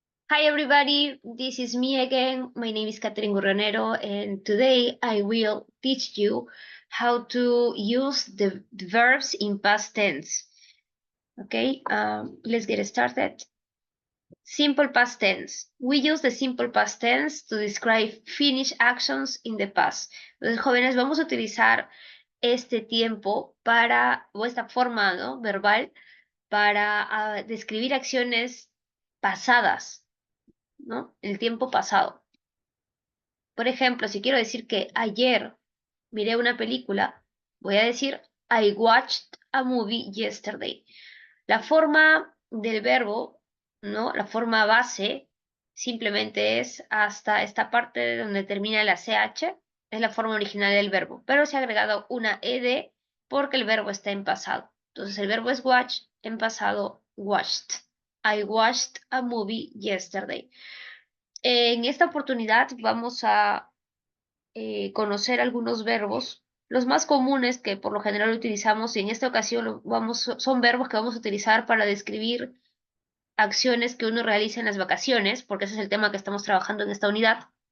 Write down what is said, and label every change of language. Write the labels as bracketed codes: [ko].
[en] Hi everybody, this is me again. My name is Catherine Gurranero and today I will teach you how to use the verbs in past tense. Okay, let's get started. Simple past tense. We use the simple past tense to describe finished actions in the past. [es] Entonces, jóvenes, vamos a utilizar este tiempo o esta forma, ¿no?, verbal para describir acciones pasadas, ¿no? El tiempo pasado. Por ejemplo, si quiero decir que ayer miré una película, voy a decir [en] I watched a movie yesterday. [es] La forma del verbo, ¿no? La forma base simplemente es hasta esta parte donde termina la CH, es la forma original del verbo, pero se ha agregado una ed porque el verbo está en pasado. Entonces el verbo es watch, en pasado watched. [en] I watched a movie yesterday. [es] En esta oportunidad vamos a conocer algunos verbos, los más comunes que por lo general utilizamos, y en esta ocasión son verbos que vamos a utilizar para describir acciones que uno realiza en las vacaciones, porque ese es el tema que estamos trabajando en esta unidad.